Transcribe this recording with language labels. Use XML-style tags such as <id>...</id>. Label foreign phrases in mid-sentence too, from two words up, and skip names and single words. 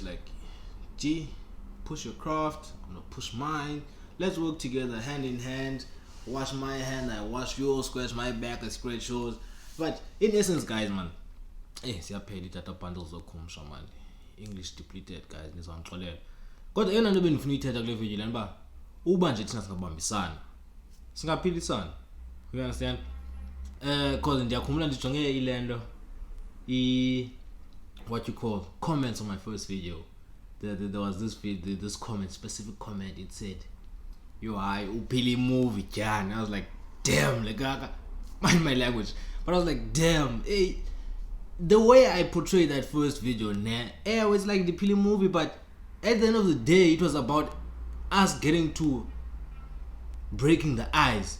<en>Like, G, push your craft, I'm gonna push mine, let's work together hand in hand. Wash my hand, I wash yours, scratch my back, I scratch yours. But in essence, guys, man,</en> <xh>siyaphela data bundles zokhumsha</xh> <en>man, English depleted, guys,</en> <xh>nizangixolela. Kodwa yena nto benifuna uyithetha kule video lana ba uba nje thina singabambisana, singaphilisana,</xh> <en>you understand? Cause</en> <xh>ndiyakhumbula ndijonge ilento</xh> <en>comments on my first video. There was this comment, specific comment. It said, "Yo, I upili movie, Jan." I was like, damn, like mind my language, but I was like, damn, hey, the way I portrayed that first video, I was like the pili movie, but at the end of the day, it was about us getting to breaking the ice.</en>